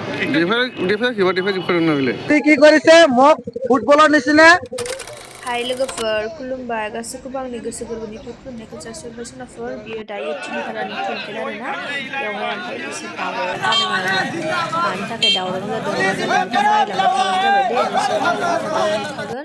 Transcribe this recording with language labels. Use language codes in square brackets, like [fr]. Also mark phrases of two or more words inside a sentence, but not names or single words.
[brx] डिफाइ फोरोंनो बिले [as] কি কৰিছে মোক ফুটবলৰ নিচিনা [brx] हाय लोगोफोर खुलुमबाय गासैखौबो आंनि गोसो गोरबोनिफ्राय खुलुमनायखौ जासिहरबाय सोनाफोर बियो दायो टिलिपारानि केम्पेन आरोना बेवहाय ओमफ्राय एसे दावराव जादों आरो मानि थाखाय दावराव जादों मा जादों बेखौ नायलांबाय थाबानो जाबाय दे नोंसोर नायलांबाय थागोन